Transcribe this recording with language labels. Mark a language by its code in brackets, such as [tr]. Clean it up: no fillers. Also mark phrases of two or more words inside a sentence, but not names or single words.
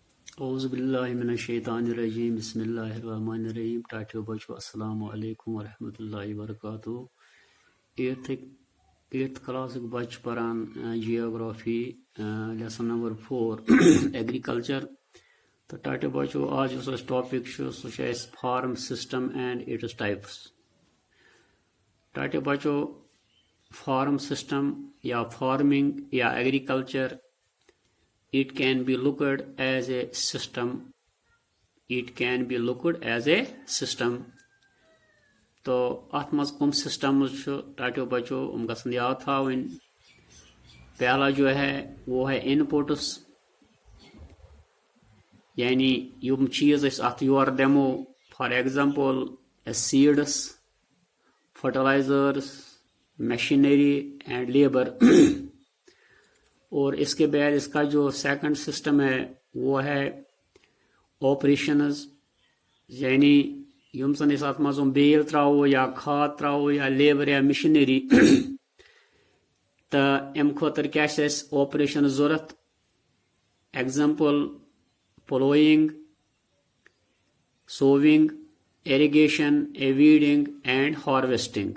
[ar] اعوذ باللہ من الشیطان الرجیم بسم اللہ الرحمن الرحیم [ks] ٹاٹیو بچو [ar] السلام علیکم ورحمۃ اللہ وبرکاتہ [en] eighth class [ks] بچ پران [en] geography lesson number 4 agriculture [ks] تو ٹاٹیو بچو آج اس ٹاپک سہ [en] farm system and its types. [ks] ٹاٹیو بچو [en] farm system یا فارمنگ یا ایگریکلچر it can be looked as a system. It can be looked as a system. [ks] تو ات مز کم سسٹمز ٹاٹیو بچو گھن یاد تھاون. [ur] پہلا جو ہے وہ ہے ان پٹس، یعنی [ks] یم چیز اس ات یور دمو، [en] For example seeds, fertilizers, machinery and labour. [ur] اور اس کے بعد اس کا جو [en] second system [ur] ہے وہ ہے آپریشنز، یعنی [ks] یم زن اس ات مز بیل تراو یا کھاد تراو یا لیبر یا مشینری تو ام خاطر کیا آپریشن ضرورت. [en] Example ploughing, sowing, irrigation, weeding and harvesting.